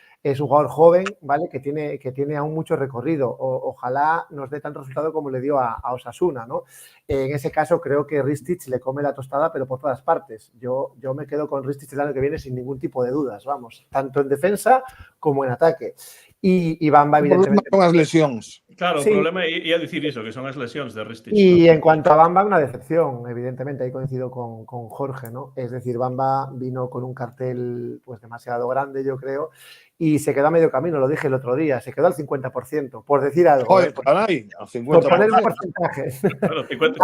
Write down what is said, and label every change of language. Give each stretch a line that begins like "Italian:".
Spanish: es un jugador joven, ¿vale? Que tiene aún mucho recorrido. Ojalá nos dé tanto resultado como le dio a Osasuna, ¿no? En ese caso creo que Ristich le come la tostada, pero por todas partes. Yo me quedo con Ristich el año que viene sin ningún tipo de dudas, vamos, tanto en defensa como en ataque. Y Bamba, evidentemente... Con las lesiones. Claro, Sí.
Galician: o problema é dicir iso, que son as lesións de Ristich.
Spanish: Y ¿no? en cuanto a Bamba, una decepción, evidentemente, ahí coincido con Jorge, ¿no? Es decir, Bamba vino con un cartel pues demasiado grande, yo creo, y se quedó a medio camino, lo dije el otro día, se quedó al 50%, por decir algo. Joder, caray, al Por poner un 50%. porcentaje. Claro, 50,